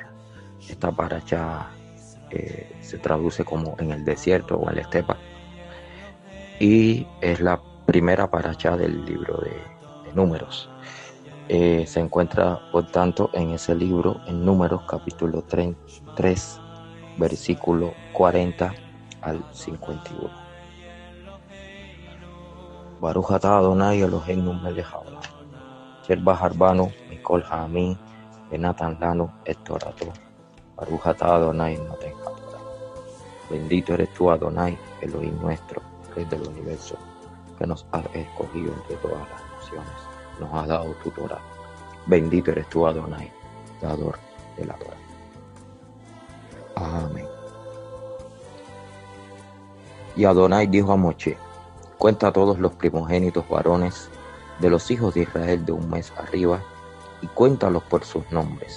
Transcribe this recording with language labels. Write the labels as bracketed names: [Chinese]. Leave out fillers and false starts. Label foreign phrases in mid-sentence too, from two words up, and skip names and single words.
[Spanish] Esta parashá se traduce como en el desierto o en la estepa y es la primera parashá del libro de Números. Se encuentra por tanto en ese libro en Números capítulo 3 versículo 40 al 51. [Hebrew] ברוך אתה אדני אלוהינו מלך העולם אשר בחר בנו מכל העמים ונתן לנו את תורתו. ברוך אתה אדני נותן התורה. [Spanish] Bendito eres tú, Adonai, Elohim nuestro, Rey del universo, que nos has escogido entre todas las naciones, nos has dado tu Torah. Bendito eres tú, Adonai, dador de la Torah. Amén. Y Adonai dijo a Moshe: cuenta todos los primogénitos varones de los hijos de Israel de un mes arriba, y cuéntalos por sus nombres.